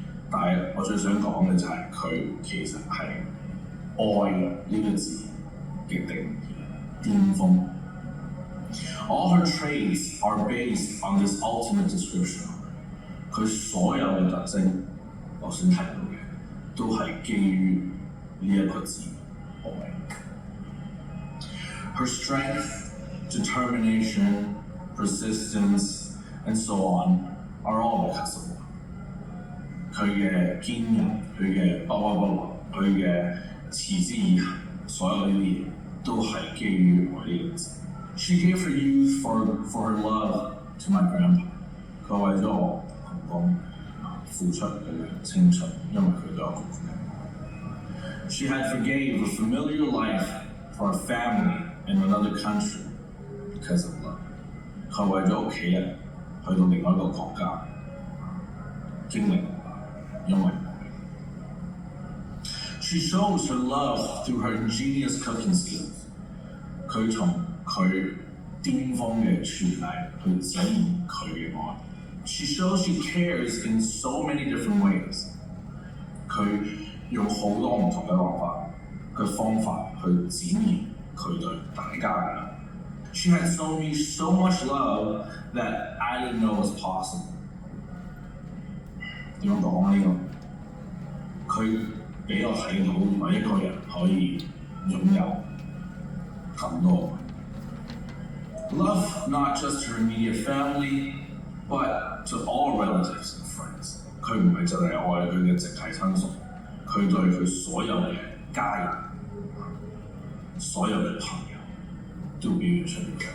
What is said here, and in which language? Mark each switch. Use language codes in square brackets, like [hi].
[yue] 但係我最想講嘅就係佢其實係愛呢個字嘅定義巔峰。 [en] All her traits are based on this ultimate description。 [yue] 佢所有嘅特徵，我先提到嘅，都係基於呢一個字愛。 [en] Her strength, determination, persistence, and so on are all because of love。 [yue] 佢嘅堅韌，佢嘅不屈不撓，佢嘅持之以恆，所有呢啲嘢都係基於愛呢個字。 [en] She gave her youth for her love to my grandpa。 [yue] 佢為咗我公公付出佢嘅青春，因為佢對我公公。 [en] She had forgave a familiar life for a family in another country because of love。 [yue] 佢為咗屋企人去到另外一個國家經歷，因為 [en] She shows her love through her ingenious cooking skills。 [yue] 佢從佢巔峰嘅廚藝去展現佢嘅愛。 [en] She shows she cares in so many different ways。 [yue] 佢用好多唔同嘅方法去展現佢對大家嘅愛。 [en] She had shown me so much love that I didn't know was possible。 [yue] 點樣講呢個？佢俾我睇到原來一個人可以擁有咁多。 [en] Love not just to her immediate family, but to all relatives and friends。 [yue] 佢唔係淨係愛佢嘅直系親屬，佢對佢所有嘅家人、所有嘅朋友都表現出嚟。